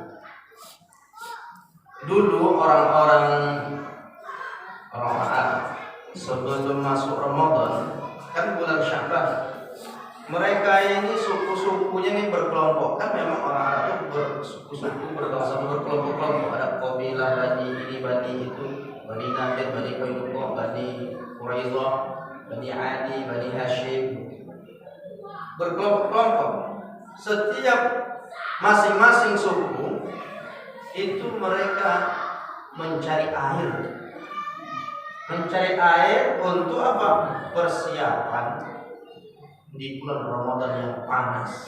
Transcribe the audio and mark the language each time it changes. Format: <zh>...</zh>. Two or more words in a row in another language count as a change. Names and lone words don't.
<id>Dulu orang-orang Arab sebelum masuk Ramadan, kan bulan Sya'ban, mereka ini suku-sukunya ini berkelompok. Kan memang orang Arab itu bersuku-suku, berbangsa, berkelompok-kelompok. Ada kabilah Bani ini, Bani itu, Bani Nadir, Bani Qainuqa, Bani Quraidah, Bani Adi, Bani Hashim. Berkelompok-kelompok. Setiap masing-masing suku itu mereka mencari air. Mencari air untuk apa? Persiapan di bulan Ramadan yang panas.</id>